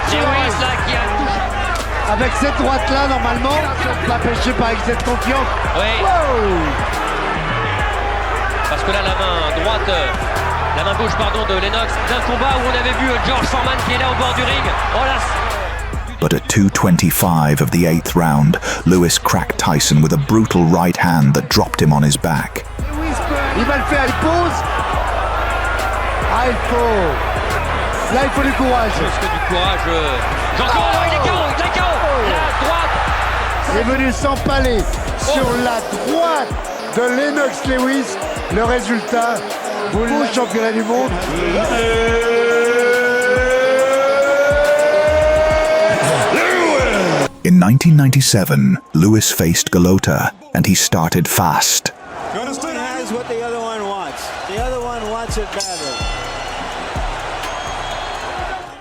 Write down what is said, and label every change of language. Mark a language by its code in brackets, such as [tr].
[fr] Lewis là qui a touché. Avec cette droite-là, normalement, pas pêché par excès de confiance. Oui. Wow. Parce que là, la main gauche, de Lennox, d'un combat où on avait vu George Foreman qui est là au bord du ring. Oh là. [en] But at 2:25 of the 8th round, Lewis cracked Tyson with a brutal right hand that dropped him on his back. [fr] Il va le faire, il pose. Ah, il faut. Là, il faut du courage. Plus que du courage. Jean-Claude, il est KO, il est KO. La droite. Il est venu s'empaler sur la droite de Lennox Lewis. Le résultat, beau championnat du monde. [en] In 1997, Lewis faced Galota, and he started fast. One has what the other one wants. The other one wants it badly.